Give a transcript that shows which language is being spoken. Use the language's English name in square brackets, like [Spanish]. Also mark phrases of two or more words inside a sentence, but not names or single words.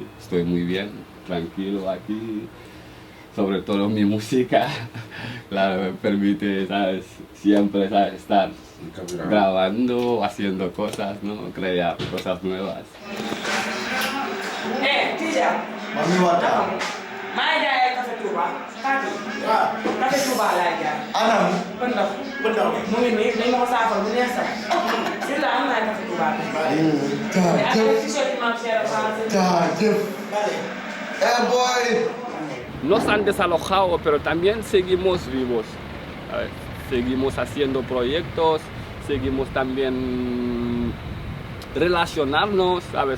[Spanish] Estoy muy bien, tranquilo aquí, sobre todo mi música, claro, me permite, ¿sabes? Siempre, ¿sabes? Estar grabando, haciendo cosas, ¿no? Crear cosas nuevas. [Wolof] Tija. Mami wata. Maa jaay café Touba. Kati. Waaw. Café Touba laay jaay. Anam. Pëndax. Pëndax. Mu ngi nii nañ ma ko saafal bu neex sax. Si la am naa café Touba. [Spanish] Nos han desalojado, pero también seguimos vivos. ¿Sabes? Seguimos haciendo proyectos, seguimos también relacionarnos, ¿sabes?